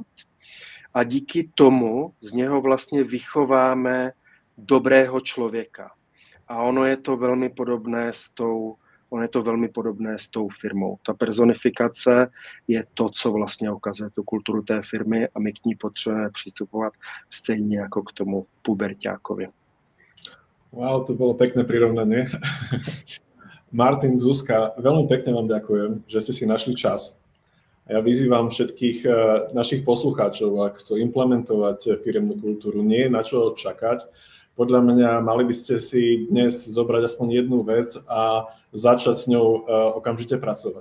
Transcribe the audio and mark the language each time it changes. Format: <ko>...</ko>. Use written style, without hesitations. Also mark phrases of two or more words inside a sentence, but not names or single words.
<cs>A díky tomu z něho vlastně vychováme dobrého člověka. A ono je to velmi podobné s tou firmou. Ta personifikace je to, co vlastně ukazuje tu kulturu té firmy a my k ní potřebujeme přistupovat stejně jako k tomu puberťákovi.</cs> <sk>Wow, to bolo pekné prirovnanie. Martin, Zuzka, veľmi pekne vám ďakujem, že ste si našli čas. Ja vyzývam všetkých našich poslucháčov, ak chcú implementovať firemnú kultúru, nie je na čo čakať. Podľa mňa mali by ste si dnes zobrať aspoň jednu vec a začať s ňou okamžite pracovať.</sk>